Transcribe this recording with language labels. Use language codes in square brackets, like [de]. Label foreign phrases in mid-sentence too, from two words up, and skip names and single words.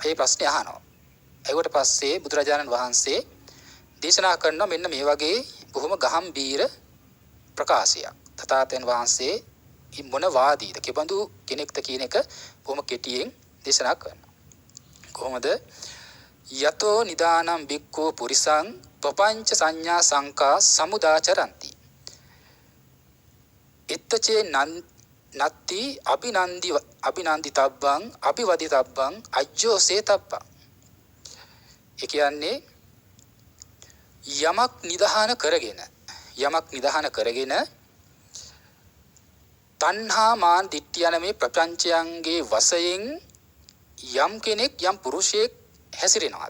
[si] ඒ ප්‍රශ්නේ අහනවා. ඒකට පස්සේ බුදුරජාණන් වහන්සේ දේශනා කරනවා මෙන්න මේ වගේ බොහොම ගහම්බීර ප්‍රකාශයක්. තථාගතයන් වහන්සේ මොන වාදීද කෙබඳු කෙනෙක්ද කියන එක බොහොම කෙටියෙන් දේශනා කරනවා. කොහොමද? [pi] යතෝ නිදානම් බික්ඛෝ පුරිසං පపంచ සංඥා සංකා සමුදාචරಂತಿ. එත්තචේ නත්ති අභිනන්දිතබ්බං අභිවදිතබ්බං අජ්ජෝසේතබ්බං. [si] ඒ කියන්නේ යමක් නිදහන කරගෙන තණ්හා මාන දිට්ඨිය යන මේ ප්‍රපංචයන්ගේ වශයෙන් යම් කෙනෙක් යම් පුරුෂයෙක් හැසිරෙනවාද?